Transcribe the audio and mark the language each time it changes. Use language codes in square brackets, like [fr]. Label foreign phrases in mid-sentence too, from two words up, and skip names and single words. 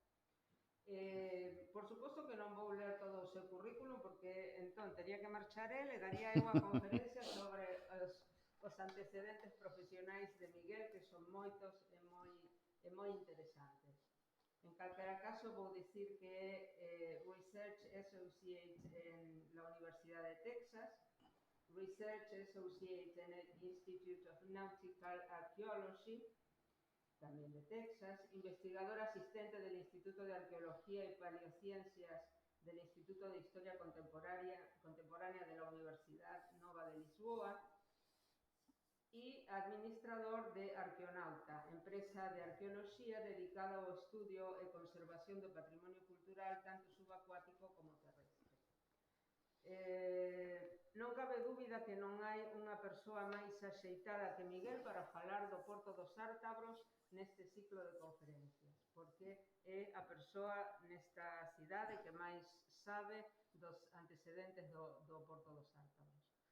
[gl] Por suposto que non vou ler todo o seu currículum porque entón tería que marchar el e daría eu a conferencia sobre os antecedentes profesionais de Miguel, que son moitos e moi interesantes. En calquera caso, vou dicir que é [en] Research Associate [es] en la [gl] Universidade de Texas, [en] Research Associate [es] en el [en] Institute of Nautical Archaeology, [es] tamén de Texas, investigador asistente del Instituto de Arqueología y Paleociencias del Instituto de Historia Contemporánea de la Universidad Nova de Lisboa, y administrador de Arqueonauta, [gl] empresa de arqueoloxía dedicada ao estudio e conservación do patrimonio cultural tanto subacuático como terrestre. Non cabe dúbida que non hai unha persoa máis axeitada que Miguel para falar do Porto dos Ártabros neste ciclo de conferencias, porque é a persoa nesta cidade que máis sabe dos antecedentes do Porto dos Ártabros.